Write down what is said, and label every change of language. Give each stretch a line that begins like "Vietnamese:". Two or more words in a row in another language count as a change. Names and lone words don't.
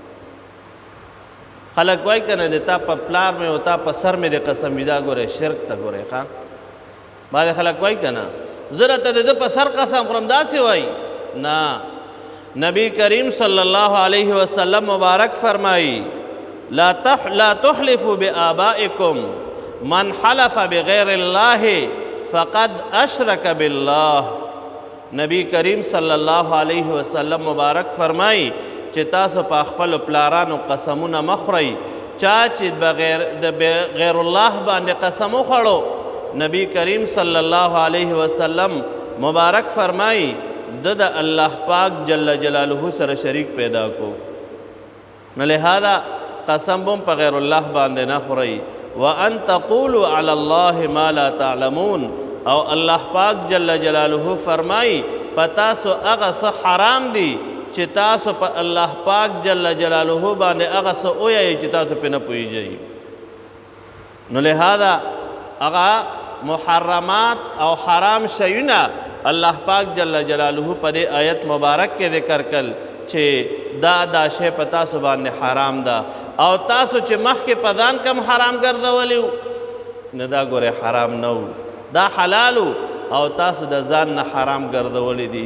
Pashto: خلک وایي که نه د تا په پلار مې او تا په سر مې د قسم وي دا ګوره شرک ته ګورې ښه بعضې خلک وایي که نه زه راته د ده په سر قسم خورم داسې وایي نه.
Arabic: نبی کریم صلی الله علیه وسلم
Urdu: مبارک فرمائی
Arabic: لا تحلفوا بآبائکم من حلف بغیر اللہ فقد اشرک باللہ.
Pashto: نبی کریم
Arabic: صلی الله علیه وسلم
Pashto: مبارک فرمائی چې تاسو په خپلو پلارانو قسمونه مه خورئ. چا چې غیر الله باندې قسم وخوړو نبی کریم
Arabic: صلی الله علیه وسلم
Pashto: مبارک فرمائی د الله پاک
Arabic: جل جلاله
Pashto: سره شریک پیدا کو. نو لہذا قسم بم په غیر الله باندې نه خورئ
Arabic: وان تقولوا علی الله ما لا تعلمون
Pashto: او الله پاک
Arabic: جل جلاله
Pashto: فرمای پتاسو هغه څه حرام دي چې تاسو په الله پاک
Arabic: جل جلاله
Pashto: باندې هغه څه وایي چې تاسو په نه پوهیږئ. نو لہذا هغه محرمات او حرام شیونه الله پاک
Arabic: جل جلاله
Pashto: په دې آیت مبارک کې ذکر کړل چې دا شی په تاسو باندې حرام ده او تاسو چې مخکې په ځان کم حرام ګرځولی نه دا ګوره حرام نه و دا حلالو او تاسو د ځان نه حرام ګرځولی دي.